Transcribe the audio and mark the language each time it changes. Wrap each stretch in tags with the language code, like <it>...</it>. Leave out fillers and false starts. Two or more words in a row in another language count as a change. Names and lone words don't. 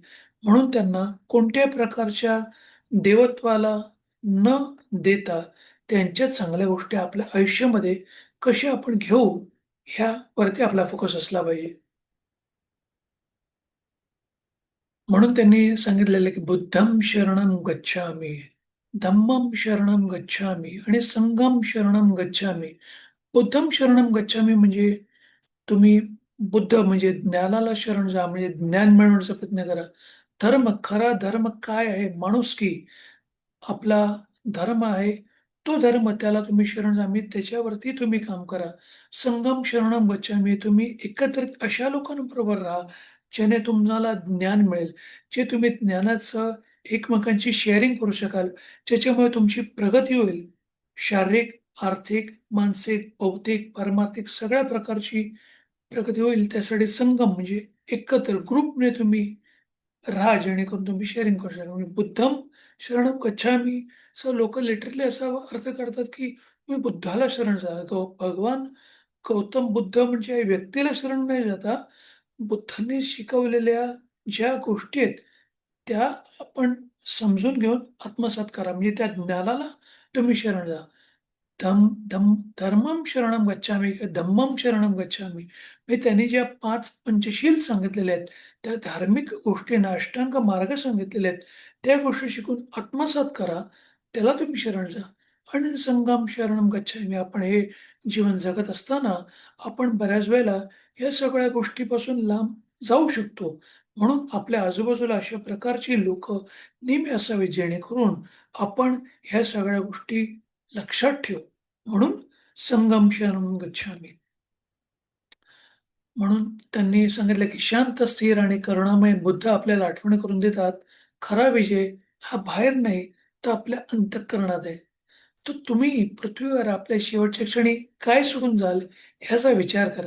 <mr>म्हणून त्यांना कोणत्याही प्रकारच्या देवत्वाला न देता त्यांच्या चांगल्या गोष्टी आपल्या आयुष्यामध्ये कशा आपण घेऊ, ह्यावरती आपला फोकस असला पाहिजे. म्हणून त्यांनी सांगितलेलं की</mr> <pi>बुद्धं शरणं गच्छामि, धम्मं शरणं गच्छामि</pi> <mr>आणि</mr> <pi>संघं शरणं गच्छामि. बुद्धं शरणं गच्छामि</pi> <mr>म्हणजे तुम्ही बुद्ध म्हणजे ज्ञानाला शरण जा, म्हणजे ज्ञान मिळवण्याचा प्रयत्न करा. धर्म, खरा धर्म काय आहे? माणुसकी. आपला धर्म आहे, तो धर्म त्याला तुम्ही शरण जा, मी त्याच्यावरती तुम्ही काम करा.</mr> <pi>संघम शरणम गच्छामी.</pi> <mr>तुम्ही एकत्रित अशा लोकांबरोबर राहा, ज्याने तुम्हाला ज्ञान मिळेल. जे तुम्ही ज्ञानाचं एकमेकांची शेअरिंग करू शकाल, ज्याच्यामुळे तुमची प्रगती होईल. शारीरिक, आर्थिक, मानसिक, बौद्धिक, पारमार्थिक सगळ्या प्रकारची प्रगती होईल. त्यासाठी संगम म्हणजे एकत्र ग्रुपने तुम्ही राहा, जेणेकरून तुम्ही शेअरिंग करू शकाल.</mr> <pi>म्हणजे बुद्धं शरणं गच्छामी.</pi> <mr>सो लोकं लिटरली असा अर्थ करतात, की तुम्ही बुद्धाला शरण जा. भगवान गौतम बुद्ध म्हणजे या व्यक्तीला शरण नाही जाता, बुद्धांनी शिकवलेल्या ज्या गोष्टी आहेत, त्या आपण समजून घेऊन आत्मसात करा. म्हणजे त्या ज्ञानाला तुम्ही शरण जा.</mr> <pi>धर्मं शरणं गच्छामि, धम्मं शरणं गच्छामि.</pi> <mr>म्हणजे त्यांनी ज्या 5 पंचशील सांगितलेल्या आहेत, त्या धार्मिक गोष्टींना अष्टांग मार्ग सांगितलेले आहेत, त्या गोष्टी शिकून आत्मसात करा. त्याला तुम्ही शरण जा. आणि</mr> <pi>संगम शरणं गच्छामि.</pi> <mr>आपण हे जीवन जगत असताना आपण बऱ्याच वेळेला या सगळ्या गोष्टीपासून लांब जाऊ शकतो. म्हणून आपल्या आजूबाजूला अशा प्रकारची लोकं नेहमी असावीत, जेणेकरून आपण ह्या सगळ्या गोष्टी लक्षात ठेवू.</mr> <pi>म्हणून संगम शरणं गच्छामि.</pi> <mr>म्हणून त्यांनी सांगितलं, की शांत, स्थिर आणि करुणामय बुद्ध आपल्याला आठवण करून देतात, खरा विजय हा बाहेर नाही, तर आपल्या अंतःकरणात आहे. तर तुम्ही पृथ्वीवर आपल्या शेवटच्या क्षणी काय सोडून जाल, ह्याचा विचार करा.</mr>